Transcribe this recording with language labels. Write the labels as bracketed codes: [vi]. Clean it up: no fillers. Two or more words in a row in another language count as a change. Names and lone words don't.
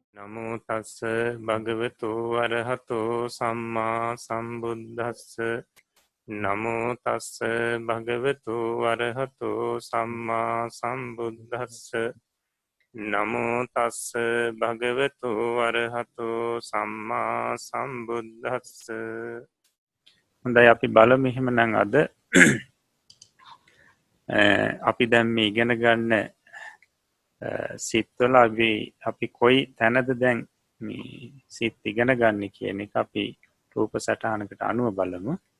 [pi] නමෝ තස්ස භගවතු අරහතෝ සම්මා සම්බුද්දස්ස නමෝ තස්ස භගවතු අරහතෝ සම්මා සම්බුද්දස්ස නමෝ තස්ස භගවතු අරහතෝ සම්මා සම්බුද්දස්ස. [si] හොඳයි අපි බලමු එහෙමනම් අද අපි දැන් මේ ඉගෙන ගන්න සිත්වල අපි කොයි තැනද දැන් මේ සිත් ඉගෙන ගන්න කියන එක අපි රූප සටහනකට අනුව බලමු.